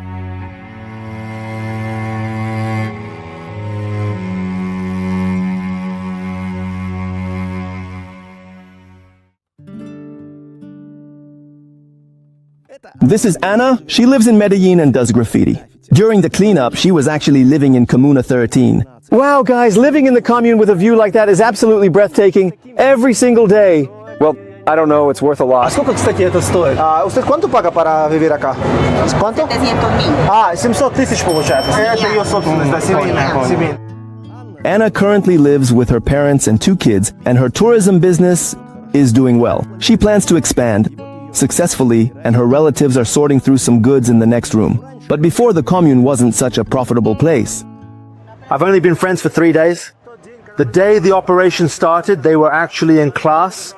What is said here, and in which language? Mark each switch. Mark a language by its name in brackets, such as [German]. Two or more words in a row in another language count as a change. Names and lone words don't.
[English] This is Anna. She lives in Medellin and does graffiti. During the cleanup, she was actually living in Comuna 13. Wow, guys, living in the commune with a view like that is absolutely breathtaking. Every single day. Well, I don't know, it's worth a lot. [Russian] Сколько, кстати, это стоит? [Spanish] ¿Usted cuánto paga para vivir acá? ¿Cuánto? 700,000. [Russian] 700 тысяч получается. Это ее собственность, да, семейная. [English] Anna currently lives with her parents and 2 kids, and her tourism business is doing well. She plans to expand successfully, and her relatives are sorting through some goods in the next room. But before, the commune wasn't such a profitable place. I've only been friends for 3 days. The day the operation started, they were actually in class.